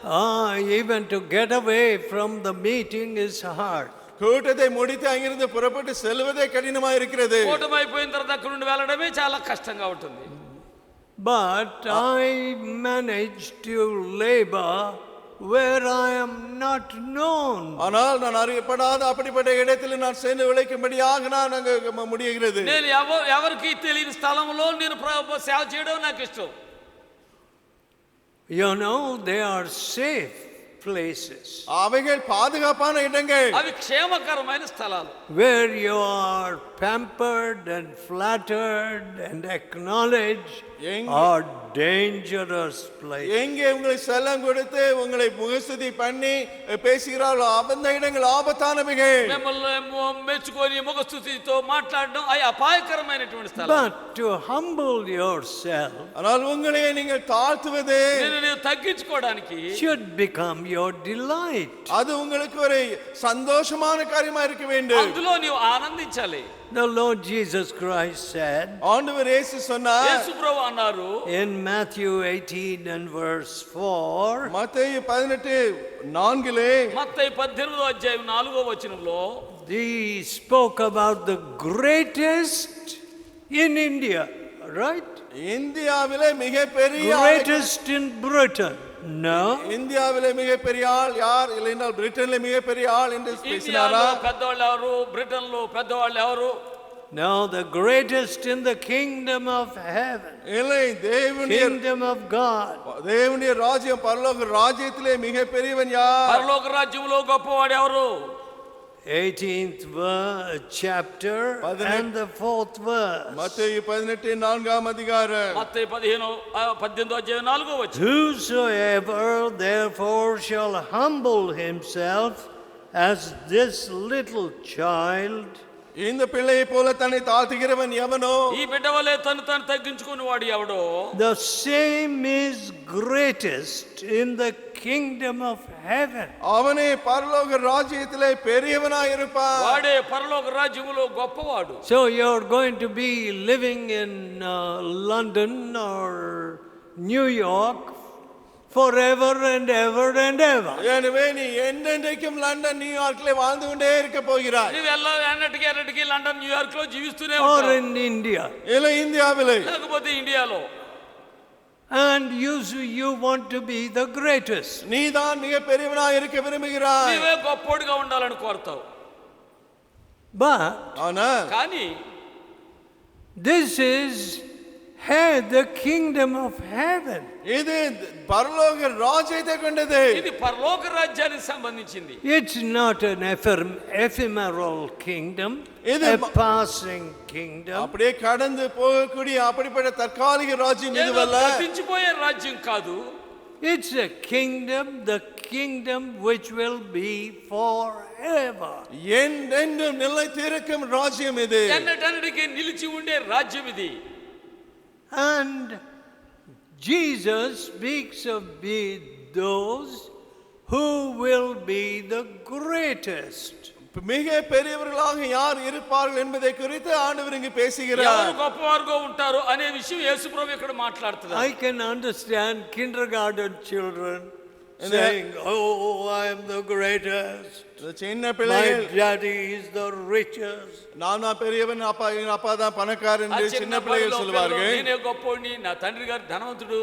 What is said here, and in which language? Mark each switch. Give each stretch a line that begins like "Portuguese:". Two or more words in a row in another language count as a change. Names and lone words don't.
English: Even to get away from the meeting is hard.
Tamil: கூட்டத்தை முடித்து அங்கிருந்து புறப்பட்டு செல்வதே கடினமா இருக்கிறது.
Telugu: కూటమి అయిపోయిన తర్వాత అక్కడ నుండి వెళ్ళడమే చాలా కష్టంగా ఉంటుంది.
English: But I managed to labor where I am not known.
Tamil: ஆனால் நான் அறியப்படாத அப்படிப்பட்ட இடத்தில் நான் சென்று உழைக்கும்படியாக நான் அங்க முடிகிறது.
Telugu: నేను ఎవరికి తెలియని స్థలంలో నేను సేవ చేయడం నాకు ఇష్టం.
English: You know, they are safe places.
Tamil: அவைகள் பாதுகாப்பான இடங்கள்.
Telugu: అవి క్షేమకరమైన స్థలాలు.
English: Where you are pampered and flattered and acknowledged are dangerous places.
Tamil: எங்கே உங்களை செல்லம் கொடுத்து உங்களை முகஸ்துதி பண்ணி பேசுகிறார்களோ அந்த இடங்கள் ஆபத்தானவைகள்.
Telugu: మిమ్మల్ని మెచ్చుకొని ముఖస్తుతితో మాట్లాడడం అవి అపాయకరమైనటువంటి స్థలం.
English: But to humble yourself,
Tamil: ஆனால் உங்களை நீங்கள் தாழ்த்துவது
Telugu: నేను తగ్గించుకోవడానికి
English: should become your delight.
Tamil: அது உங்களுக்கு ஒரு சந்தோஷமான காரியமா இருக்க வேண்டும்.
Telugu: అందులో నీవు ఆనందించాలి.
English: The Lord Jesus Christ said,
Tamil: ஆண்டவர் இயேசு சொன்னார்,
Telugu: యేసు ప్రభువు అన్నారు
English: in Matthew 18 and verse 4,
Tamil: மத்தேயு 18:4
Telugu: మత్తయి 18వ అధ్యాయం 4వ వచనంలో
English: he spoke about the greatest in India, right?
Tamil: இந்தியாவிலே மிகப்பெரிய
English: Greatest in Britain. No.
Tamil: இந்தியாவிலே மிகப்பெரிய ஆள் யார் இல்லைனால் பிரிட்டனிலே மிகப்பெரிய ஆள் என்று பேசினாரா?
Telugu: ఇండియాలో పెద్దవాళ్ళు ఎవరు, బ్రిటన్లో పెద్దవాళ్ళు ఎవరు?
English: No, the greatest in the kingdom of heaven.
Tamil: இல்லை, தேவனுடைய
English: Kingdom of God.
Tamil: தேவனுடைய ராஜ்யம் பரலோக ராஜ்யத்திலே மிகப்பெரியவன் யார்?
Telugu: పరలోక రాజ్యంలో గొప్పవాడు ఎవరు?
English: 18th chapter and the 4th verse.
Tamil: மத்தேயு 18:4 அதிகாரம்.
Telugu: మత్తయి 18వ అధ్యాయం 4వ వచనం.
English: Whosoever therefore shall humble himself as this little child,
Tamil: இந்த பிள்ளையை போல தன்னை தாழ்த்துகிறவன் எவனோ,
Telugu: ఈ బిడ్డ వలె తను తగ్గించుకుని వాడు ఎవడో,
English: the same is greatest in the kingdom of heaven.
Tamil: அவனே பரலோக ராஜ்யத்திலே பெரியவனாய் இருப்பான்.
Telugu: వాడే పరలోక రాజ్యములో గొప్పవాడు.
English: So you're going to be living in London or New York forever and ever and ever.
Tamil: எனவே நீ என்றென்றைக்கும் லண்டன் நியூயார்க்கிலே வாழ்ந்து கொண்டே இருக்க போகிறாய்.
Telugu: నీవు ఎన్నటికి లండన్ న్యూయార్క్ లో జీవిస్తూనే
English: Or
Telugu: ఉంటావు.
English: in India.
Tamil: இல்லை, இந்தியாவிலே.
Telugu: లేకపోతే ఇండియాలో.
English: And you want to be the greatest.
Tamil: நீதான் மிக பெரியவனாய் இருக்க விரும்புகிறாய்.
Telugu: నీవే గొప్పోడిగా ఉండాలని కోరుతావు.
English: But
Tamil: ஆனால்
Telugu: కానీ
English: this is the kingdom of heaven.
Tamil: இது பரலோக ராஜ்யத்தை கொண்டது.
Telugu: ఇది పరలోక రాజ్యానికి సంబంధించింది.
English: It's not an ephemeral kingdom, a passing kingdom.
Tamil: அப்படியே கடந்து போகக்கூடிய அப்படிப்பட்ட தற்காலிக ராஜ்யம் இதுவல்ல.
Telugu: గతించిపోయే రాజ్యం కాదు.
English: It's a kingdom, the kingdom which will be forever.
Tamil: என்றென்றும் நிலைத்திருக்கும் ராஜ்யம் இது.
Telugu: ఎన్నటన్నిటికీ నిలిచి ఉండే రాజ్యం ఇది.
English: And Jesus speaks of those who will be the greatest.
Tamil: மிக பெரியவர்களாக யார் இருப்பார்கள் என்பதை குறித்து ஆண்டவர் இங்கு பேசுகிறார்.
Telugu: ఎవరు గొప్పవారుగా ఉంటారు అనే విషయం యేసుప్రభు ఇక్కడ మాట్లాడుతున్నారు.
English: I can understand kindergarten children saying, "Oh, I am the greatest.
Tamil: சின்ன
English: My
Tamil: பிள்ளைகள்,
English: daddy is the richest."
Tamil: நான் தான் பெரியவன், அப்பா தான் பணக்காரன் என்று சின்ன பிள்ளைகள் சொல்வார்கள்.
Telugu: నేనే గొప్పోడిని, నా తండ్రి గారు ధనవంతుడు.